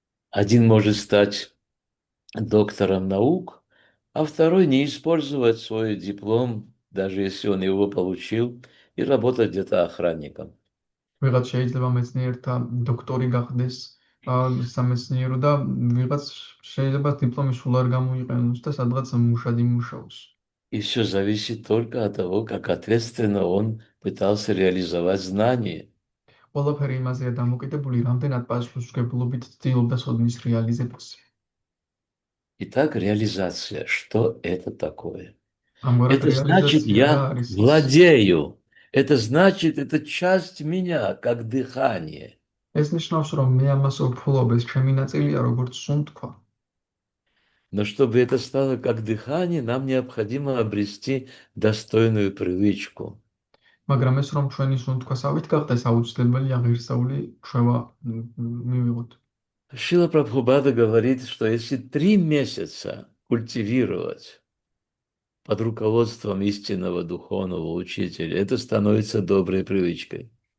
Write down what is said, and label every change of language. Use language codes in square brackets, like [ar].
[ru] Один может стать доктором наук, а второй не использовать свой диплом, даже если он его получил, и работать где-то охранником. [ka] ვიღაც შეიძლება მეცნიერთა დოქტორი გახდეს სამეცნიერო და ვიღაც შეიძლება დიპლომი სულ არ გამოიყენოს და სადღაც მუშად იმუშაოს. [ru] И все зависит только от того, как ответственно он пытался реализовать знание. [ka] ყველაფერი იმაზეა დამოკიდებული, რამდენად პასუხისმგებლობით ცდილობდა სოდნის რეალიზებას. [ru] Итак, реализация. Что это такое? [ka] ამგვარად [ru] Это значит, [ka] რეალიზაცია რა [ru] я [ka] არის? [ru] владею. Это значит, это часть меня, как дыхание. [ka] ეს ნიშნავს, რომ მე ამას ვფლობ, ეს ჩემი ნაწილია, როგორც სუნთქვა. [ru] Но чтобы это стало как дыхание, нам необходимо обрести достойную привычку. [ka] მაგრამ ეს რომ ჩვენი სუნთქვასავით გახდეს, აუცილებელია ღირსეული ჩვევა მივიღოთ. [ru] Шрила Прабхупада говорит, что если 3 месяца культивировать под руководством истинного духовного учителя, это становится доброй привычкой.